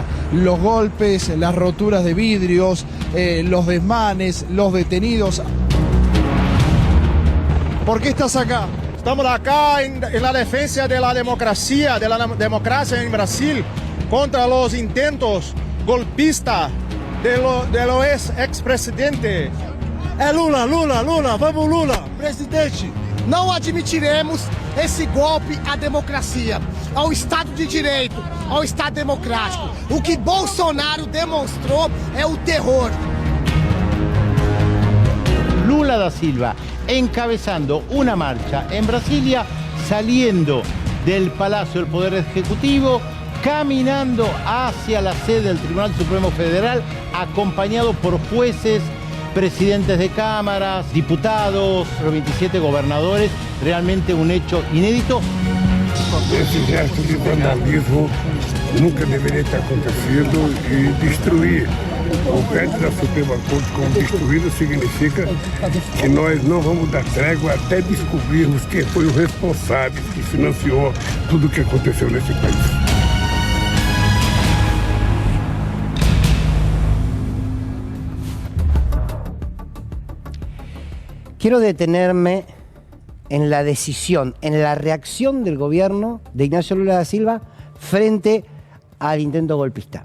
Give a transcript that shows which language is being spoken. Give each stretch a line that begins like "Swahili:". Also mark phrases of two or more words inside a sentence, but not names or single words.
Spanish: Los golpes, las roturas de vidrios, los desmanes, los detenidos. ¿Por qué estás acá? Estamos acá en la defensa de la democracia en Brasil contra los intentos golpistas de los ex-presidentes. Lula, vamos Lula!
Portuguese: Presidente, não admitiremos esse golpe à democracia, ao Estado de Direito, ao Estado democrático. O que Bolsonaro demonstrou é o terror.
Spanish: Lula da Silva encabezando una marcha en Brasilia, saliendo del Palacio del Poder Ejecutivo, caminando hacia la sede del Tribunal Supremo Federal, acompañado por jueces, presidentes de cámaras, diputados, los 27 gobernadores, realmente un hecho inédito.
Portuguese: Esse gesto de vandalismo nunca deveria ter acontecido e destruir o prédio da Suprema Corte como destruído significa que nós não vamos dar trégua até descobrirmos quem foi o responsável que financiou tudo o que aconteceu nesse país.
Spanish: Quiero detenerme en la decisión, en la reacción del gobierno de Ignacio Lula da Silva frente al intento golpista.